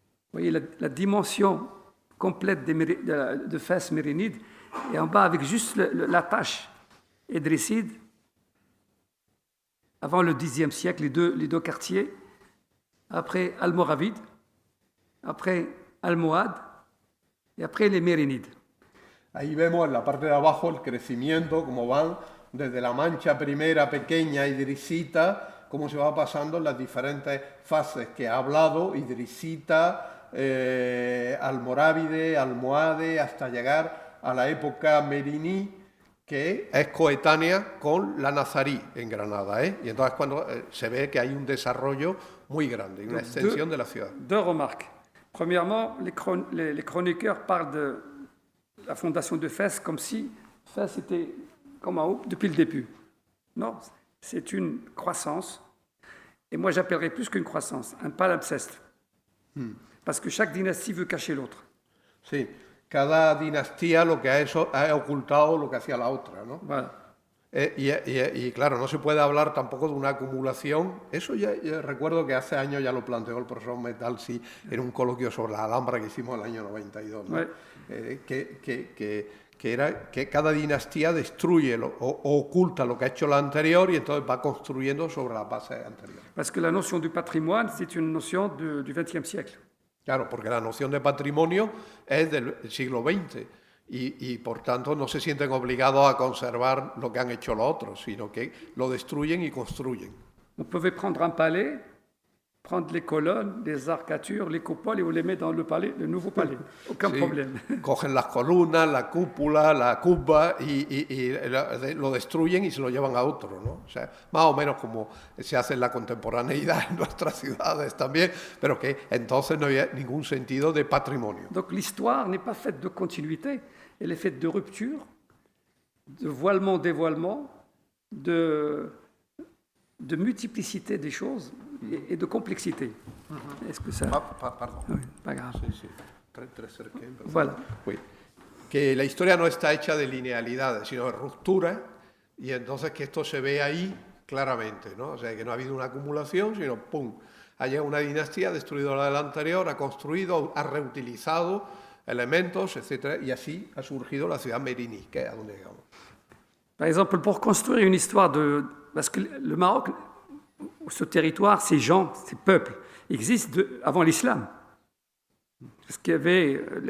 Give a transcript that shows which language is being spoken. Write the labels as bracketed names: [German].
[French] Vous voyez la dimension complète de Fès mérinide, et en bas avec juste la tache édrisside, avant le Xe siècle, les deux quartiers, après Almoravid, après Almohade, y après les Mérinides. [Spanish] Ahí vemos en la parte de abajo el crecimiento, cómo van desde la mancha primera pequeña idrisita, cómo se va pasando en las diferentes fases que ha hablado, idrisita, almorávide, almohade, hasta llegar a la época meriní, que es coetánea con la nazarí en Granada. Y entonces cuando se ve que hay un desarrollo muy grande, una extensión de la ciudad. [French] Deux remarques. Premièrement, les chroniqueurs parlent de la fondation de Fès comme si Fès était comme en haut depuis le début. Non, c'est une croissance. Et moi, j'appellerais plus qu'une croissance, un palimpseste. Parce que chaque dynastie veut cacher l'autre. [Spanish] Sí, cada dinastía lo que ha ocultado lo que hacía la otra, ¿no? [French] Voilà. [Spanish] Y claro, no se puede hablar tampoco de una acumulación. Eso ya recuerdo que hace años ya lo planteó el profesor Metalsi en un coloquio sobre la Alhambra que hicimos el año 92, ¿no? Que era que cada dinastía destruye o oculta lo que ha hecho la anterior y entonces va construyendo sobre la base anterior. [French] Parce que la notion du patrimoine, c'est une notion du XXe siècle. [Spanish] Claro, porque la noción de patrimonio es del siglo XX y por tanto no se sienten obligados a conservar lo que han hecho los otros, sino que lo destruyen y construyen. [French] On pouvait prendre un palais, prendre les colonnes, les arcatures, les coupoles et on les met dans le palais, le nouveau palais. Aucun problème. [Spanish] Cogen las columnas, la cúpula, la cuba y lo destruyen y se lo llevan a otro, ¿no? O sea, más o menos como se hace en la contemporaneidad en nuestras ciudades también, pero que entonces no había ningún sentido de patrimonio. [French] Donc l'histoire n'est pas faite de continuité, elle est faite de rupture, de voilement-dévoilement, de multiplicité des choses et de complexité. Est-ce que ça... Pardon. Oui, pas grave. [Spanish] Sí. Très cerca. [French] Voilà. Oui. [Spanish] Que la historia no está hecha de linealidades, sino de rupturas, y entonces que esto se ve ahí claramente, ¿no? O sea, que no ha habido una acumulación, sino ¡pum! Ha llegado una dinastía, ha destruido la de la anterior, ha construido, ha reutilizado elementos, etc. Y así ha surgido la ciudad meriní, que es a donde llegamos. [French] Par exemple, pour construire une histoire parce que le Maroc, ce territoire, ces gens, ces peuples, existent avant l'islam. Parce qu'il y avait